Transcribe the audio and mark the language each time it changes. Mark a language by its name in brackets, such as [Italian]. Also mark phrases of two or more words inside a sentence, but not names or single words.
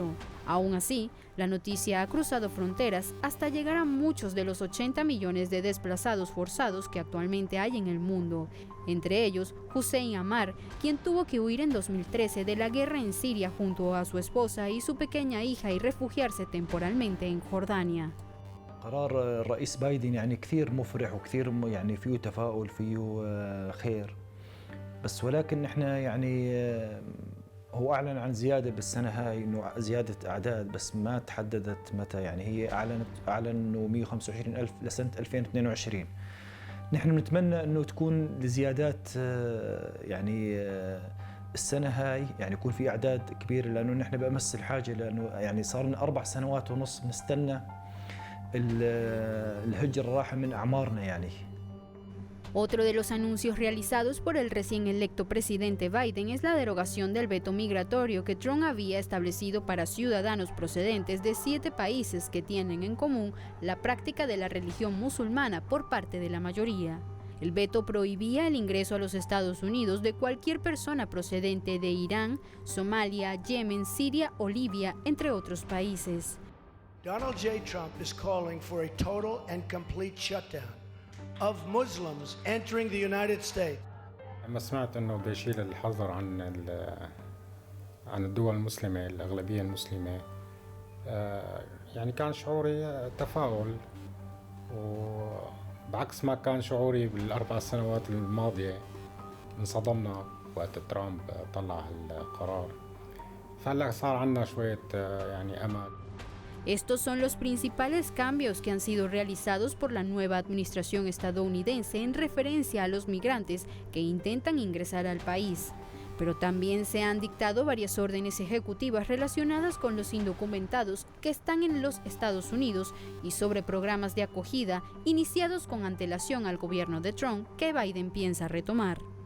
[Spanish] Aún así, la noticia ha cruzado fronteras hasta llegar a muchos de los 80 millones de desplazados forzados que actualmente hay en el mundo, entre ellos Hussein Ammar, quien tuvo que huir en 2013 de la guerra en Siria junto a su esposa y su pequeña hija y refugiarse temporalmente en Jordania. [Arabic] قرار الرئيس بايدن يعني كثير مفرح وكثير يعني فيه تفاؤل فيه خير، بس ولكن احنا يعني هو أعلن عن زيادة بالسنة هاي، إنه زيادة أعداد، بس ما تحددت متى. يعني هي أعلن إنه 125,000 لسنة 2022. نحن بنتمنى إنه تكون الزيادات يعني السنة هاي يعني يكون في أعداد كبيرة، لأنه نحن بأمس الحاجة، لأنه يعني صار لنا 4 سنوات ونص نستنى الهجرة راحة من أعمارنا يعني. [Spanish] Otro de los anuncios realizados por el recién electo presidente Biden es la derogación del veto migratorio que Trump había establecido para ciudadanos procedentes de 7 países que tienen en común la práctica de la religión musulmana por parte de la mayoría. El veto prohibía el ingreso a los Estados Unidos de cualquier persona procedente de Irán, Somalia, Yemen, Siria o Libia, entre otros países. [English] Donald J. Trump is calling for a total and complete shutdown of Muslims entering the United States. [Arabic] لما سمعت انه بده يشيل الحظر عن الدول المسلمة، الأغلبية المسلمة، يعني كان شعوري تفاؤل، وبعكس ما كان شعوري بال4 سنوات الماضية. انصدمنا وقت ترامب طلع القرار، فهلا صار عندنا شوية يعني أمل. [Spanish] Estos son los principales cambios que han sido realizados por la nueva administración estadounidense en referencia a los migrantes que intentan ingresar al país. Pero también se han dictado varias órdenes ejecutivas relacionadas con los indocumentados que están en los Estados Unidos y sobre programas de acogida iniciados con antelación al gobierno de Trump que Biden piensa retomar.